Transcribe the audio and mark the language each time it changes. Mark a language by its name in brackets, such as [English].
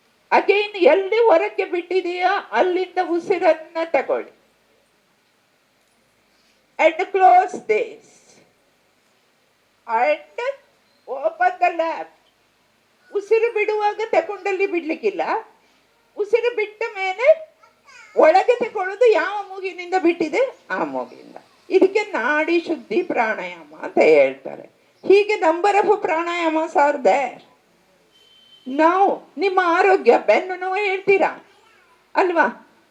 [Kannada] Again ಎಲ್ಲಿ ಹೊರಕ್ಕೆ ಬಿಟ್ಟಿದೆಯಾ ಅಲ್ಲಿಂದ ಉಸಿರನ್ನ ತಗೊಳ್ಳಿ. [English] and close this and open the left. [Kannada] ಉಸಿರು ಬಿಡುವಾಗ ತಗೊಂಡಲ್ಲಿ ಬಿಡ್ಲಿಕ್ಕಿಲ್ಲ. ಉಸಿರು ಬಿಟ್ಟ ಮೇಲೆ ಒಳಗೆ ತಗೊಳ್ಳೋದು ಯಾವ ಮೂಗಿನಿಂದ ಬಿಟ್ಟಿದೆ ಆ ಮೂಗಿಂದ. ಇದಕ್ಕೆ ನಾಡಿ ಶುದ್ಧಿ ಪ್ರಾಣಾಯಾಮ ಅಂತ ಹೇಳ್ತಾರೆ. ಹೀಗೆ [English] Number of pranayamas are there. [Kannada] ನಾವು ನಿಮ್ಮ ಆರೋಗ್ಯ, ಬೆನ್ನು ನೋವು ಹೇಳ್ತೀರಾ ಅಲ್ವಾ?